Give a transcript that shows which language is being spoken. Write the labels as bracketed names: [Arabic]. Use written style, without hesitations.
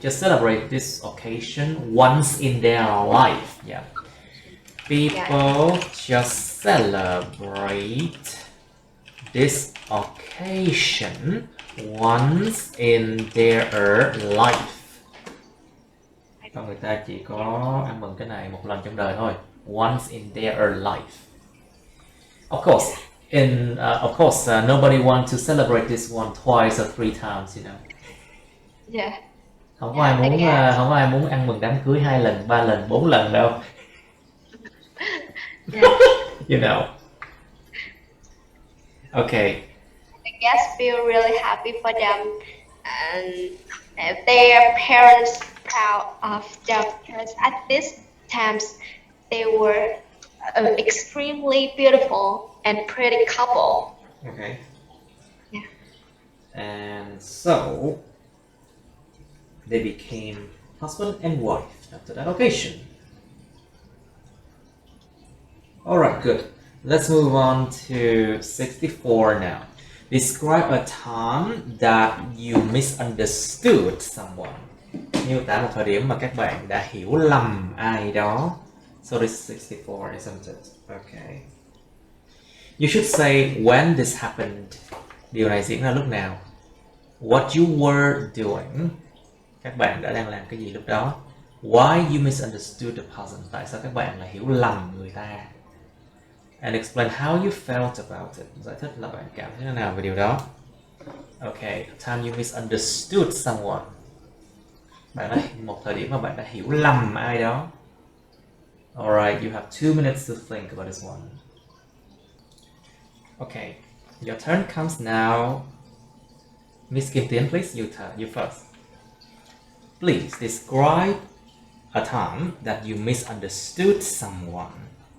[English] Just celebrate this occasion once in their life. Yeah. People just celebrate this occasion once in their life. [Vietnamese] Con người ta chỉ có ăn mừng cái này một lần trong đời thôi. [English] Once in their life. Of course, nobody wants to celebrate this one twice or 3 times, you know. Yeah. [Vietnamese] Không có ai muốn ăn mừng đám cưới 2 lần, 3 lần, 4 lần đâu. [English] Yeah. You know. Okay. The guests feel really happy for them, and their parents proud of them because at this times they were an extremely beautiful and pretty couple. Okay. Yeah. And so they became husband and wife after that occasion. Alright, good. Let's move on to 64 now. Describe a time that you misunderstood someone. [Vietnamese] Miêu tả một thời điểm mà các bạn đã hiểu lầm ai đó. [English] So this is 64, isn't it? Okay. You should say when this happened. [Vietnamese] Điều này diễn ra lúc nào? [English] What you were doing. [Vietnamese] Các bạn đã đang làm cái gì lúc đó? [English] Why you misunderstood the person. [Vietnamese] Tại sao các bạn lại hiểu lầm người ta? [English] And explain how you felt about it. [Vietnamese] Giải thích là bạn cảm thấy thế nào về điều đó. [English] Okay, a time you misunderstood someone. [Vietnamese] Một thời điểm mà bạn đã hiểu lầm ai đó. [English] Alright, you have 2 minutes to think about this one. Okay, your turn comes now. Miss Kim Tian, please, you first. Please describe a time that you misunderstood someone.